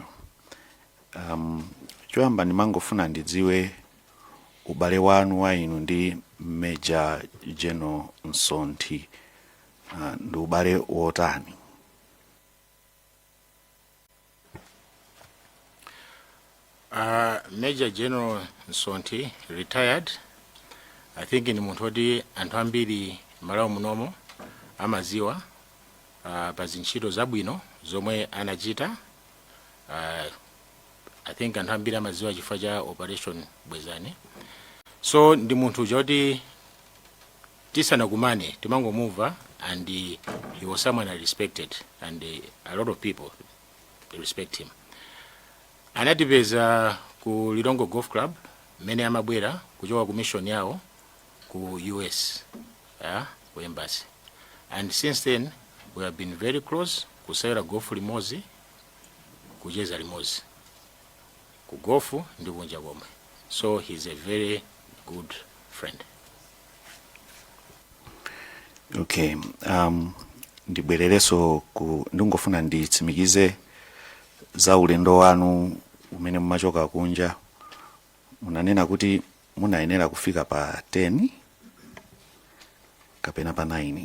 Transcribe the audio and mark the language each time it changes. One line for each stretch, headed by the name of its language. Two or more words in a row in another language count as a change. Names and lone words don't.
Nyanja: Choyamba ndimangofuna ndidziwe ubale wanu wa inu ndi Major General Nsonthi ndi ubale wotani?
English: Major General Nsonthi retired. I think
Nyanja: ni munthu oti anthu ambiri malawo munomo amaziwa pa zintchito zabwino zomwe anachita.
English: I think
Nyanja: anthu ambiri amaziwa chifukwa cha Operation Bwezani. So ndi munthu joti tisanakumane timangomuva,
English: and he was someone I respected, and a lot of people respect him.
Nyanja: Anatipeza ku Lilongo Golf Club mene amabwera kuchoka ku mission yawo ku US, ku embassy,
English: and since then we have been very close.
Nyanja: Kusayira golf limozi, kucheza limozi, ku golf ndi kunja komwe.
English: So he's a very good friend.
Nyanja: Okay, ndibwerereso ndingofuna nditsimikize za ulendo wanu umene mumachoka kunja. Munanena kuti munayenera kufika pa 10 kapena pa 9.